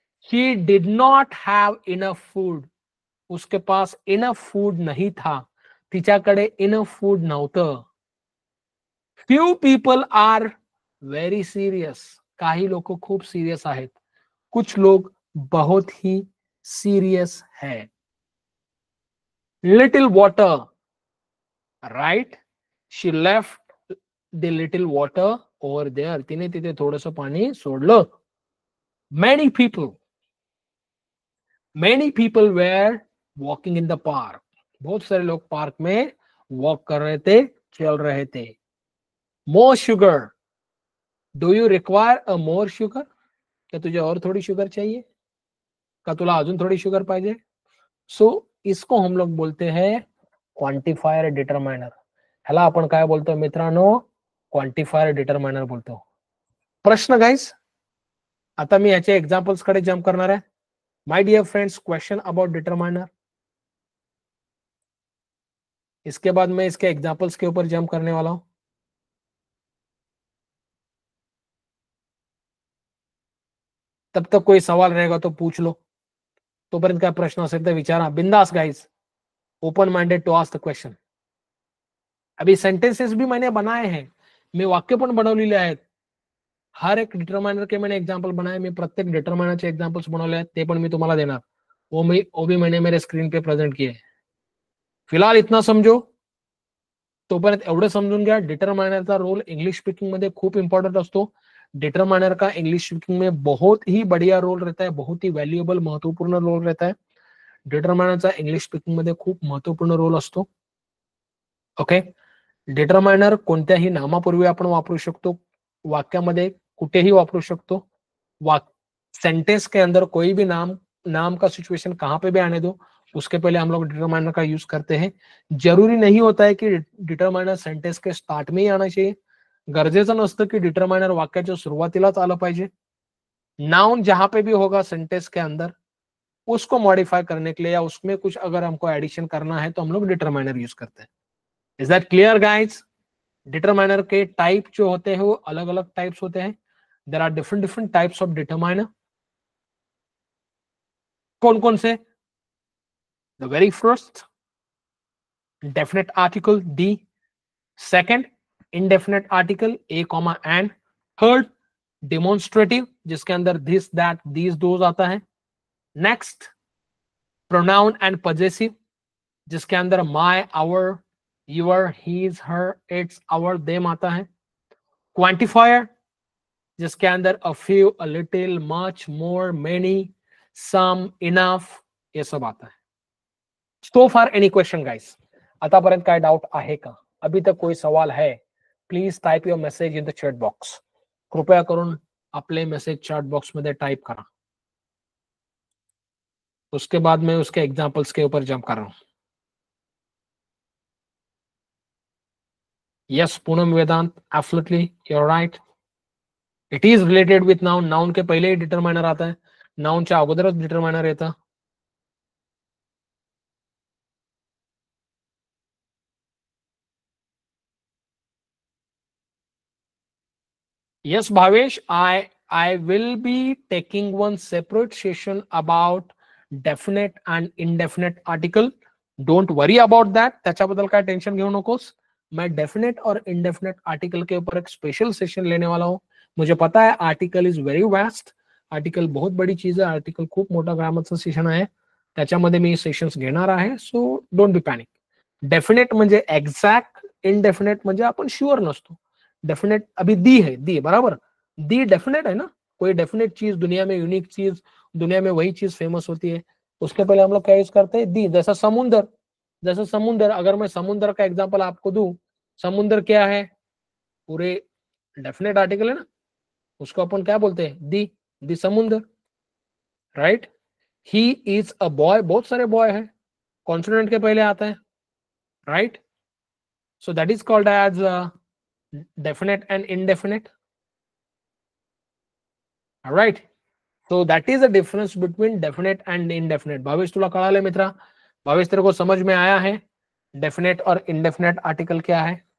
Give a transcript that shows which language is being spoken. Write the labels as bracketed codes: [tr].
[en] he did not have enough food, [hi] उसके पास enough food नहीं था, [mr] तिच्याकडे इनफ फूड नव्हतं। [en] few people are very serious, [mr] काही लोक खूप सीरियस आहेत, [hi] कुछ लोग बहुत ही सीरियस है। [en] little water, right, she left the little water over there, [mr] तिने तिथे थोडस पाणी सोडलं. [en] many people were walking in the park, [hi] बहुत सारे लोग पार्क में वॉक कर रहे थे, चल रहे थे. [en] more sugar, do you require a more sugar, [hi] क्या तुझे और थोड़ी शुगर चाहिए, [mr] का तुला अजून थोड़ी शुगर पाहिजे. [hi] सो इसको हम लोग बोलते हैं क्वांटिफायर डिटरमाइनर. [mr] ह्याला आपण काय बोलतो मित्रांनो, क्वांटिफायर डिटरमाइनर बोलतो. प्रश्न गाइस, आता मी याच्या एक्झाम्पल्स कडे जम्प करणार आहे. [en] my dear friends, question about determiner, [hi] इसके बाद मैं इसके एग्जाम्पल्स के ऊपर जंप करने वाला हूं. तब तक कोई सवाल रहेगा तो पूछ लो, [mr] तोपर्यंत काय प्रश्न असेल तर विचारा. [en] बिंदास guys, open minded to ask the question. [hi] अभी सेंटेंसेस भी मैंने बनाए हैं, [mr] मी वाक्य पण बनवलेले आहेत. [hi] हर एक डिटरमाइनर के मैंने एग्जाम्पल बनाए, [mr] मी प्रत्येक डिटरमाइनरचे एक्झाम्पल्स बनवले आहेत, ते पण मी तुम्हाला देणार. [hi] वो भी मैंने मेरे स्क्रीन पे प्रेजेंट किए. फिलहाल इतना समझो, [mr] तोपर्यंत एवढं समजून घ्या, डिटरमाइनरचा रोल इंग्लिश स्पीकिंग मध्ये खूप इंपॉर्टंट असतो. [hi] डिटरमाइनर का इंग्लिश स्पीकिंग में बहुत ही बढ़िया रोल रहता है, बहुत ही वैल्युएबल महत्वपूर्ण रोल रहता है. [mr] डिटरमाइनरचा इंग्लिश स्पीकिंग मध्ये खूप महत्वपूर्ण रोल असतो. ओके, डिटरमाइनर कोणत्याही नामापूर्वी आपण वापरू शकतो, वाक्यामध्ये कुठेही वापरू शकतो. [hi] सेंटेंस के अंदर कोई भी नाम का सिचुएशन कहां पे भी आने दो, उसके पहले हम लोग डिटरमाइनर का यूज करते हैं. जरूरी नहीं होता है कि डिटरमाइनर सेंटेंस के स्टार्ट में ही आना चाहिए. [mr] गरजेचं नसतं की डिटरमाइनर वाक्याच्या सुरुवातीलाच आलं पाहिजे. [hi] नाउन जहां पे भी होगा सेंटेंस के अंदर, उसको मॉडिफाई करने के लिए या उसमें कुछ अगर हमको एडिशन करना है तो हम लोग डिटरमाइनर यूज करते हैं. [en] Is that clear guys? [hi] Determiner के टाइप जो होते हैं वो अलग अलग टाइप्स होते हैं. [en] There are different different types of determiner. [hi] कौन कौन से? [en] The very first, definite article the. [hi] Second, indefinite article a comma and. Third, demonstrative, जिसके अंदर दिस दैट दीज दोज आता है. नेक्स्ट, प्रोनाउन एंड पजेसिव, जिसके अंदर my, our, your, his, हर, it's, our, them आता है. क्वांटिफायर, जिसके अंदर a few, a little, much, more, many, some, enough, ये सब आता है. [en] So far any question guys? [mr] आतापर्यंत काय डाउट आहे का? [hi] अभी तक कोई सवाल है? [en] Please type your message in the chat box. [mr] कृपया करून आपले मैसेज चैट बॉक्स मध्ये टाइप करा. [hi] उसके बाद मैं उसके एग्जांपल्स के ऊपर जंप कर रहा हूं. [en] Yes Poonam Vedant, absolutely you are right. It is related with noun. [hi] Noun के पहले ही डिटरमाइनर आता है, [mr] नाउनच्या अगोदरच डिटरमाइनर येतं. [en] Yes, Bhavesh, I will be taking one separate session about definite and indefinite article. Don't worry about that. [mr] त्याच्याबद्दल काय tension घेऊ नकोस. [hi] मैं डेफिनेट और इनडेफिनेट आर्टिकल के ऊपर एक स्पेशल सेशन लेने वाला हूं. मुझे पता है [en] Article is very vast. [mr] Article बहुत बड़ी चीज आहे. आर्टिकल खूप मोठा ग्रामरचं सेशन आहे. त्याच्यामध्ये मी सेशन्स घेणार आहे. [en] So don't be panic. [mr] Definite म्हणजे एक्झॅक्ट, इनडेफिनेट म्हणजे आपण शुअर नसतो. [hi] डेफिनेट अभी दी है, दी बराबर, दी डेफिनेट है ना. कोई डेफिनेट चीज दुनिया में, यूनिक चीज दुनिया में, वही चीज फेमस होती है. उसके पहले हम लोग क्या यूज करते हैं? दी. जैसा समुंदर, जैसे समुंदर, अगर मैं समुंदर का एग्जांपल आपको दूं, समुंदर क्या है? पूरे डेफिनेट आर्टिकल है ना, उसको अपन क्या बोलते हैं? दी समुंदर, right. [en] he is a boy, [hi] बहुत सारे बॉय है, कॉन्सोनेंट के पहले आता है, right. [en] So that is called as definite and indefinite. All right, so that is the difference between definite and indefinite. [mr] Bhavesh तुला कळाले मित्रा? [hi] भावेश तेरे को समझ में आया है डेफिनेट और इनडेफिनेट आर्टिकल क्या है?